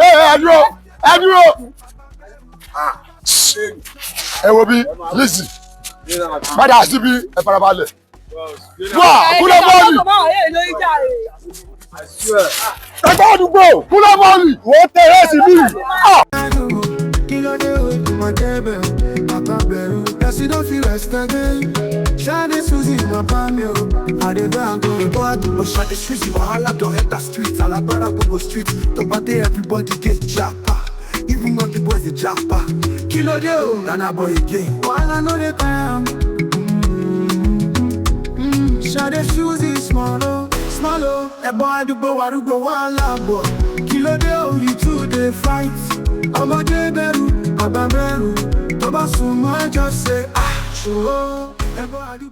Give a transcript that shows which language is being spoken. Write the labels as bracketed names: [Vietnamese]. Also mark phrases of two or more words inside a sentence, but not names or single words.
[Yoruba] Ẹ dúró ẹ wo bí Lizzy padà síbi ẹ farabalẹ̀ wá Kúnlé bọ́ọ̀lì Ẹ̀gbọ́n Adugbo Kúnlé bọ́ọ̀lì wọ́n tẹ̀lé sí bí. Ṣadé Suzy bàbá mi o, Adébábò. [Nigerian Pidgin] Ẹ̀gbọ́n Adugbo Ṣadé Suzy wàhálà don enter street, [Yoruba] alágbára gbogbo [Nigerian Pidgin] street, [Yoruba] tó bá dé [Nigerian Pidgin] everybody get japa, even when the boys dey japa. [Yoruba] Kí ló dé o, [Nigerian Pidgin] Nana boy again. Wàhálà no dey time. Ṣadé Suzy small o. [Yoruba] Ẹ̀gbọ́n Adugbo arúgbó wàhálà bọ̀. Kí ló dé o, [Nigerian Pidgin] you two dey fight. [Yoruba] Ọmọdé bẹ̀rù, àgbà bẹ̀rù, tó bá sùn mọ́ ẹjọ́ ṣe ṣòro. Ẹ̀gbọ́n Adugbo.